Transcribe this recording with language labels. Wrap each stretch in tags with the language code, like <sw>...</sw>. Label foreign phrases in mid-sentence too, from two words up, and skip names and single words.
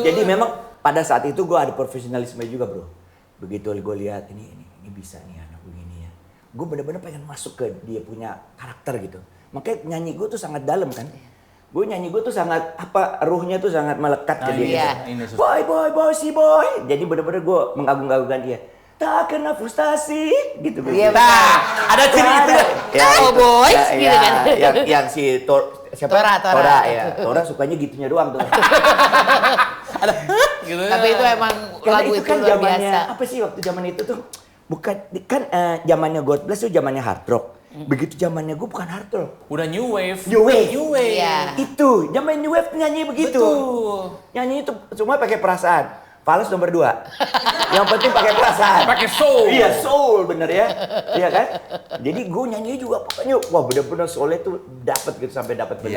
<id>Jadi memang pada saat itu gue ada profesionalisme juga bro. Begitu gue lihat ini bisa nih anak begini ya. gue bener-bener pengen masuk ke dia punya karakter gitu. Makanya nyanyi gue tuh sangat dalam kan. Gue nyanyi gue tuh sangat ruhnya tuh sangat melekat ke dia. Ini Boy, si boy. Jadi bener-bener gue mengagung-agungkan dia. Tak kena frustasi gitu. Iya, Nah, ada ciri itu ya.</id> <en>Oh boy,</en> <id>gitu kan. Yang si siapa? Tora. Ya. Tora sukanya gitunya doang tuh. Ada gitu. Tapi itu emang Karena lagu itu itu kan luar zamannya biasa. apa sih waktu zaman itu tuh? Bukan kan zamannya God Bless tuh zamannya</id> <en>hard rock.</en> <id>Begitu zamannya gue bukan</id> <en>hard rock.</en> <id>Udah</id> <en>new wave. New wave.</en> <id>Iya. Itu zaman</id> <en>new wave</en> <id>nyanyi begitu. Betul. Nyanyi itu semua pakai perasaan. Fals nomor 2. Yang penting pakai perasaan. Pakai soul. Iya, soul bener ya. Iya kan? Jadi gue nyanyi juga pokoknya wah bener-bener soulnya tuh dapat gitu sampai dapat bener.</id>